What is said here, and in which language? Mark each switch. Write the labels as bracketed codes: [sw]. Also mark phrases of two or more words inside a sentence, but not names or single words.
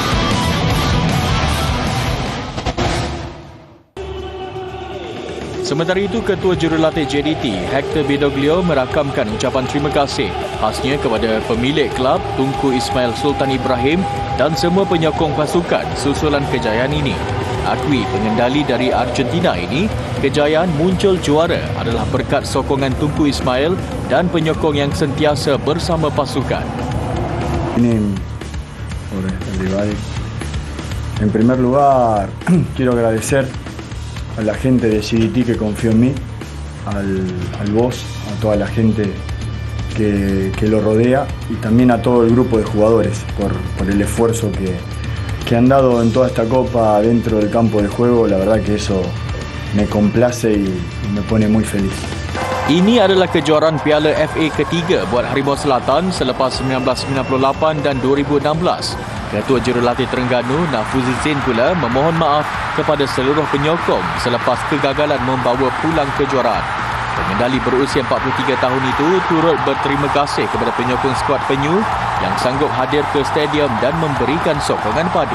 [ms] Sementara itu, Ketua Jurulatih JDT, Hector Bidoglio merakamkan ucapan terima kasih khasnya kepada pemilik kelab Tunku Ismail Sultan Ibrahim dan semua penyokong pasukan susulan kejayaan ini. Akui pengendali dari Argentina ini, kejayaan muncul juara adalah berkat sokongan Tunku Ismail dan penyokong yang sentiasa bersama pasukan. Ini oleh rival. [es] En primer lugar, quiero agradecer a la gente de JDT que confió en mí, al boss, a toda la gente que lo rodea y también a todo el grupo de jugadores por el esfuerzo que han dado en toda esta copa dentro del campo de juego. La verdad que eso me complace y me pone muy feliz. [ms] Ini adalah kejuaraan Piala FA ketiga buat Harimau Selatan selepas 1998 dan 2016. Ketua Jurulatih Terengganu, Nafuzi Zain pula memohon maaf kepada seluruh penyokong selepas kegagalan membawa pulang kejuaraan. Pengendali berusia 43 tahun itu turut berterima kasih kepada penyokong skuad penyu yang sanggup hadir ke stadium dan memberikan sokongan padu.